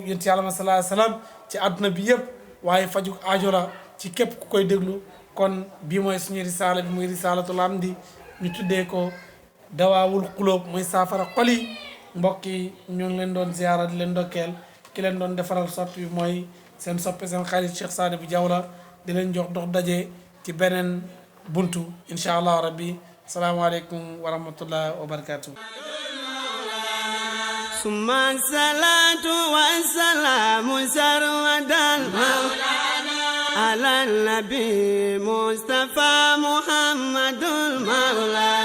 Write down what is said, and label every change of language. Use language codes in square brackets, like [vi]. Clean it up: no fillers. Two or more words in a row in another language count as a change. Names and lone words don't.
[wo] yonent yàlla ma [ar] صلى الله عليه وسلم [wo] ci àdduna bi yëpp waaye faju aajo la ci képp ku koy déglu kon bii mooy suñu risaala bi muy risaalatul amdi ñu tuddee ko dawaawul xulóob muy saafara xol yi mbokk yi ñoo ngi leen doon ziyaara di leen ndokkeel ki leen doon defaral soppi bi mooy seen soppe seen xarit Cheikh Sadibou Diaw la di leen jox dox daje ci beneen buntu [ar] إن شاء الله ربي السلام عليكم ورحمة الله وبركاته ثم الصلاة والسلام سرمدا على النبي مصطفى محمد المولى